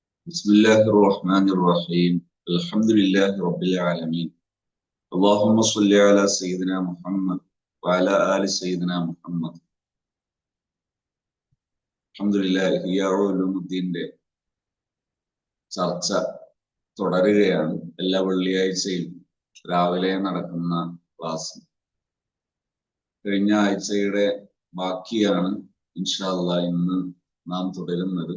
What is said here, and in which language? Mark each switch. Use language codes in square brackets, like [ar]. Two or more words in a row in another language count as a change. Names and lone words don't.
[ar] بسم الله الرحمن الرحيم الحمد لله رب العالمين اللهم صل على سيدنا محمد وعلى آل سيدنا محمد الحمد لله [ml] ഇഹ്യാ ഉലൂമുദ്ദീന്റെ ചർച്ച തുടരുകയാണ്. എല്ലാ വെള്ളിയാഴ്ചയും രാവിലെ നടക്കുന്ന ക്ലാസ് കഴിഞ്ഞ ആഴ്ചയുടെ ബാക്കിയാണ് [ar] إن شاء الله [ml] ഇന്ന് നാം തുടരുന്നത്.